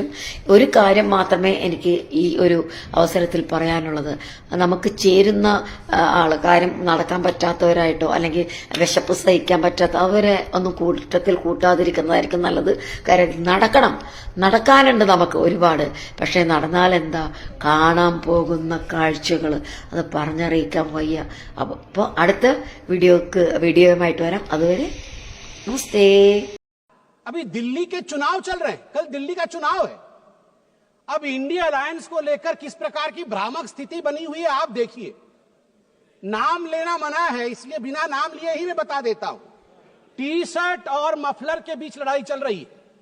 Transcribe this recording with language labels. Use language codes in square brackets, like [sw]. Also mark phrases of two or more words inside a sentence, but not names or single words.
[ml] ഒരു കാര്യം മാത്രമേ എനിക്ക് ഈ ഒരു അവസരത്തിൽ പറയാനുള്ളത്, നമുക്ക് ചേരുന്ന കാര്യം നടക്കാൻ പറ്റാത്തവരായിട്ടോ അല്ലെങ്കിൽ വിശപ്പ് സഹിക്കാൻ പറ്റാത്ത അവരെ ഒന്നും കൂട്ടത്തിൽ കൂട്ടാതിരിക്കുന്നതായിരിക്കും നല്ലത്. കാര്യം നടക്കാനുണ്ട് നമുക്ക് ഒരുപാട്. പക്ഷെ നടന്നാൽ എന്താ, കാണാൻ പോകുന്ന കാഴ്ചകൾ അത് പറഞ്ഞറിയിക്കാൻ വയ്യ. അപ്പോൾ അടുത്ത വീഡിയോയുമായിട്ട് വരാം. അതുവരെ नमस्ते। [hi] अभी दिल्ली के चुनाव चल रहे हैं, कल दिल्ली का चुनाव है। अब इंडिया अलायंस को लेकर किस प्रकार की भ्रामक स्थिति बनी हुई है आप देखिए। नाम लेना मना है, इसलिए बिना नाम लिए ही मैं बता देता हूं। टी शर्ट और मफलर के बीच लड़ाई चल रही है।